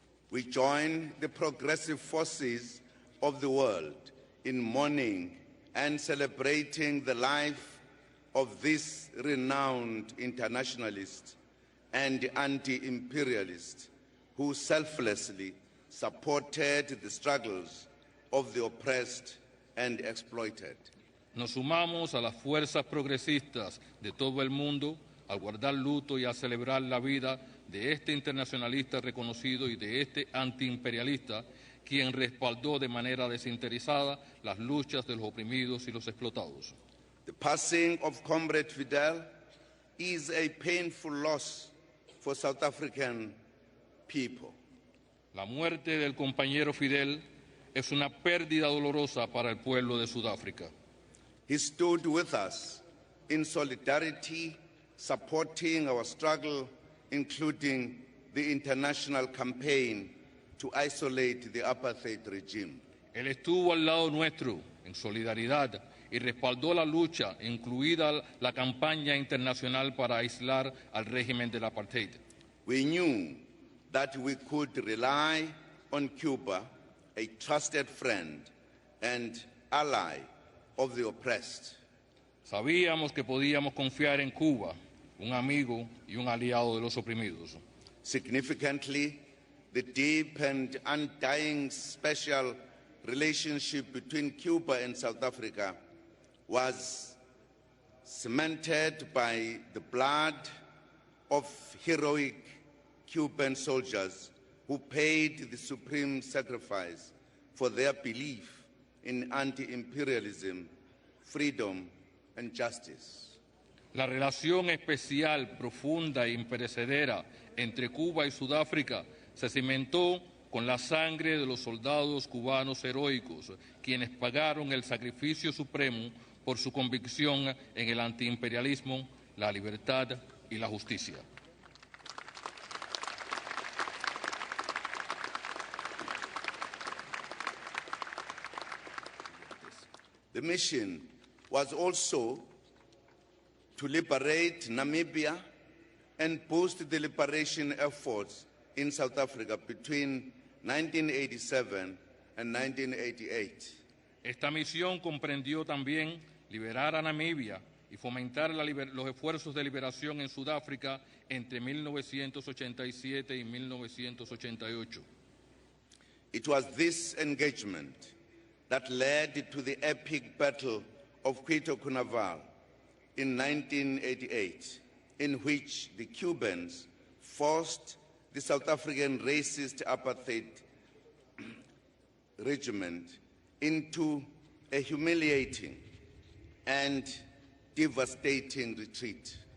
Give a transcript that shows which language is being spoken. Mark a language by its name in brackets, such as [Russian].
[English] We join the progressive forces of the world in mourning and celebrating the life of this renowned internationalist and anti-imperialist who selflessly supported the struggles of the oppressed and exploited. [Spanish] Nos sumamos a las fuerzas progresistas de todo el mundo al guardar luto y a celebrar la vida de este internacionalista reconocido y de este antiimperialista, quien respaldó de manera desinteresada las luchas de los oprimidos y los explotados. [English] The passing of Comrade Fidel is a painful loss for South African people. [Spanish] La muerte del compañero Fidel es una pérdida dolorosa para el pueblo de Sudáfrica. [English] He stood with us in solidarity, supporting our struggle, including the international campaign to isolate the apartheid regime. [Spanish] Él estuvo al lado nuestro en solidaridad y respaldó la lucha, incluida la campaña internacional para aislar al régimen del apartheid. [English] We knew that we could rely on Cuba, a trusted friend and ally of the oppressed. [Spanish] Sabíamos que podíamos confiar en Cuba, un amigo y un aliado de los oprimidos. [English] Significantly, the deep and undying special relationship between Cuba and South Africa was cemented by the blood of heroic Cuban soldiers who paid the supreme sacrifice for their belief in anti-imperialism, freedom, and justice. [Spanish] La relación especial, profunda e imperecedera entre Cuba y Sudáfrica se cimentó con la sangre de los soldados cubanos heroicos, quienes pagaron el sacrificio supremo por su convicción en el antiimperialismo, la libertad y la justicia. [English] The mission was also to liberate Namibia and boost the liberation efforts in South Africa between 1987 and 1988. [Spanish] Esta misión comprendió también liberar a Namibia y fomentar los esfuerzos de liberación en Sudáfrica entre 1987 y 1988. [English] It was this engagement that led to the epic Battle of Cuito Cunaval in 1988, in which the Cubans forced the South African racist apartheid regiment into a humiliating and devastating retreat.